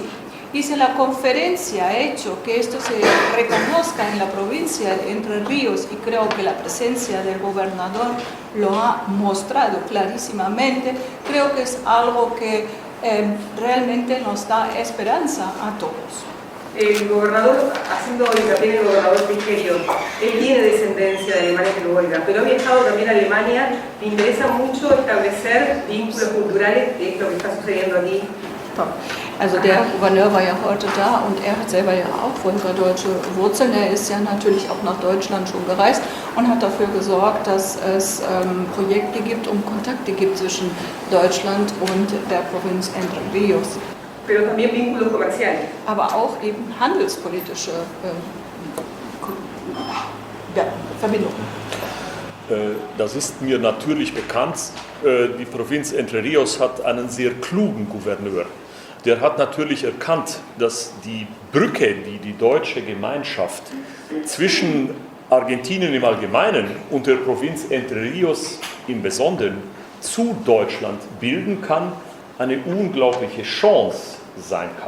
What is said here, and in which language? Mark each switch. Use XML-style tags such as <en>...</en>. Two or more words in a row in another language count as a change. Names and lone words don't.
<es>Y si la conferencia ha hecho que esto se reconozca en la provincia de Entre Ríos, y creo que la presencia del gobernador lo ha mostrado clarísimamente, creo que es algo que realmente nos da esperanza a todos. El gobernador, haciendo hincapié en el gobernador Frigerio, él tiene descendencia de Alemania del Volga, pero ha viajado también a Alemania. Le interesa mucho establecer vínculos culturales, que es lo que está sucediendo aquí.</es> <de>Also der Gouverneur war ja heute da, und er hat selber ja auch wolgadeutsche Wurzeln. Er ist ja natürlich auch nach Deutschland schon gereist und hat dafür gesorgt, dass es Projekte gibt und Kontakte gibt zwischen Deutschland und der Provinz Entre Ríos.</de> <es>Pero también vínculos comerciales.</es> <de>Aber auch eben handelspolitische Verbindungen. Das ist mir natürlich bekannt. Die Provinz Entre Ríos hat einen sehr klugen Gouverneur. Der hat natürlich erkannt, dass die Brücke, die die deutsche Gemeinschaft zwischen Argentinien im Allgemeinen und der Provinz Entre Ríos im Besonderen zu Deutschland bilden kann, eine unglaubliche Chance sein kann.</de>